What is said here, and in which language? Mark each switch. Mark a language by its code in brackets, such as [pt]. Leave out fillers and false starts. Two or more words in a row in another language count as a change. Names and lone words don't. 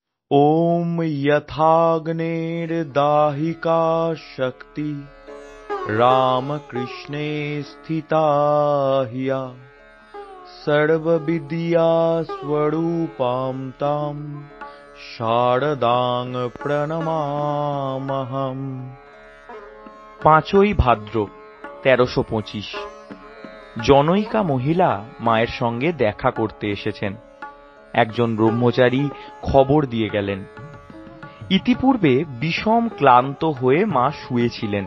[sa] ॐ यथाग्नेर्दाहिका शक्ति रामकृष्णे स्थिता ह्या सर्वविद्या स्वरूपां तां शारदां प्रणमामहम्। [bn] 5ই ভাদ্র 1325। জনৈকা মহিলা মায়ের সঙ্গে দেখা করতে এসেছেন। একজন ব্রহ্মচারী খবর দিয়ে গেলেন। ইতিপূর্বে বিষম ক্লান্ত হয়ে মা শুয়েছিলেন।